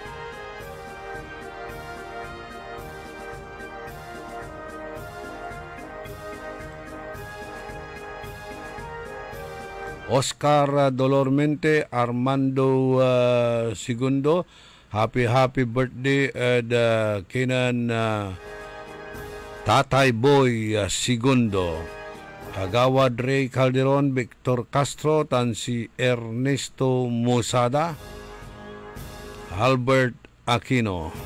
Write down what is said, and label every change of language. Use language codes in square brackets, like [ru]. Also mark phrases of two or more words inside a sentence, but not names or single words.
[bik] Oscar Dolormente, Armando Segundo, [en] happy birthday [bik] at kinan Tatay Boy Segundo. Agawad Ray Calderon, Victor Castro, tan si Ernesto Mosada, Albert Aquino.